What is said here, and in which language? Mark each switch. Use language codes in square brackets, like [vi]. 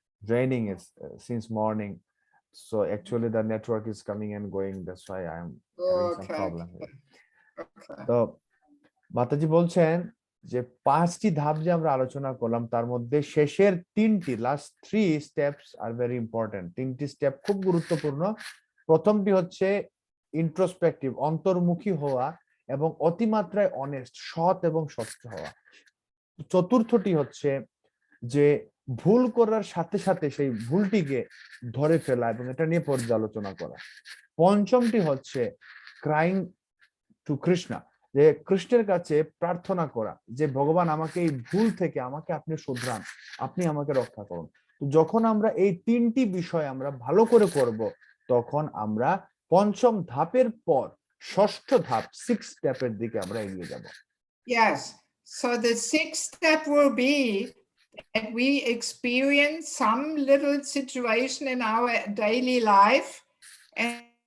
[en] Raining is since morning. So actually the network is coming and going. That's why I'm having some Okay. problem here. Okay. [bn] তো মাতাজি বলছেন যে 5টি ধাপ যে আমরা আলোচনা করলাম, তার মধ্যে শেষের 3টি, [en] Last 3 steps আর very important. [bn] 3টি স্টেপ খুব গুরুত্বপূর্ণ। প্রথমটি হচ্ছে ইন্ট্রোস্পেক্টিভ, অন্তর্মুখী হওয়া এবং অতিমাত্রায় অনেস্ট, সৎ এবং স্বচ্ছ হওয়া। চতুর্থটি হচ্ছে যে ভুল করার সাথে সাথে সেই ভুলটিকে ধরে ফেলা এবং এটা নিয়ে পর্যালোচনা করা। পঞ্চমটি হচ্ছে [en] crying to Krishna, [bn] যে কৃষ্ণের কাছে প্রার্থনা করা যে ভগবান আমাকে এই ভুল থেকে আমাকে আপনি শুধরান, আপনি আমাকে রক্ষা করুন। যখন আমরা এই 3টি বিষয় আমরা ভালো করে করব, তখন আমরা 5ম ধাপের পর 6ষ্ঠ ধাপ 6 স্টেপের দিকে আমরা এগিয়ে যাব। [en] Yes. So the 6th step will be that we experience some little situation in our daily life, and